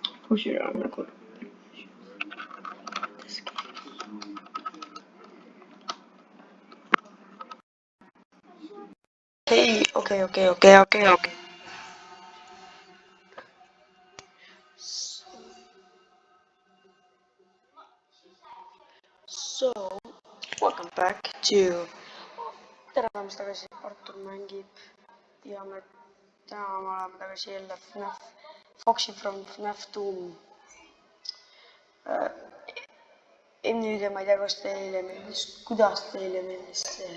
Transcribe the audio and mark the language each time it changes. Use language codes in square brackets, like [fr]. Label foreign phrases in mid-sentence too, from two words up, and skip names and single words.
[et] Kusjuures on nagu Okay. [en] So, welcome back to [et] tere tulemast tagasi, Artur mängib ja täna me oleme tagasi jälle FNAF Foxy from FNAF Doom. Enne video ma ei tea, kas teile meeldis, kuidas teile meeldis see.